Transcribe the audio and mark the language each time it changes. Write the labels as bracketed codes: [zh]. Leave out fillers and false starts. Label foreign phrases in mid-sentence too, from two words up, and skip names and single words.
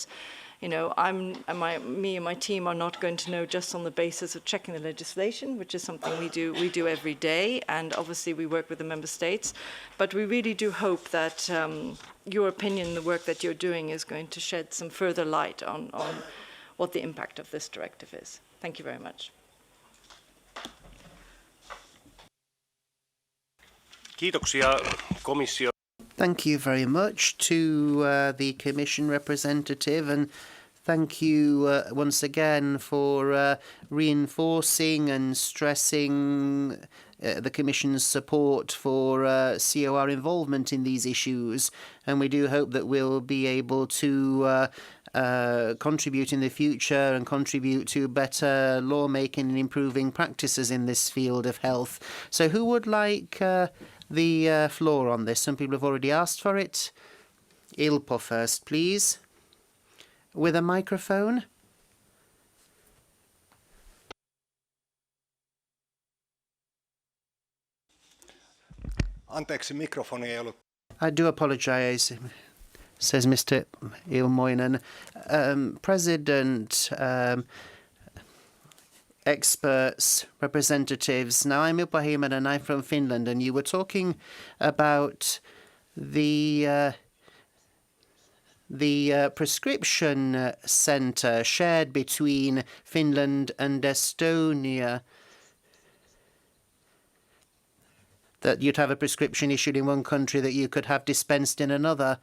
[en] You know, me and my team are not going to know just on the basis of checking the legislation, which is something we do every day, and obviously we work with the member states. But we really do hope that your opinion, the work that you're doing, is going to shed some further light on what the impact of this directive is. Thank you very much. [fi] Kiitoksia komissio. [en] Thank you very much to the Commission representative, and thank you once again for reinforcing and stressing the Commission's support for COR involvement in these issues. And we do hope that we'll be able to contribute in the future and contribute to better lawmaking and improving practices in this field of health. So who would like the floor on this? Some people have already asked for it. Ilpo first, please. With a microphone. [fi] Anteeksi, mikrofoni ei ollut. [en] I do apologise, says Mr. Ilmoinen. President, experts, representatives. Now, I'm Ilpo Heiman and I'm from Finland, and you were talking about the prescription centre shared between Finland and Estonia, that you'd have a prescription issued in one country that you could have dispensed in another.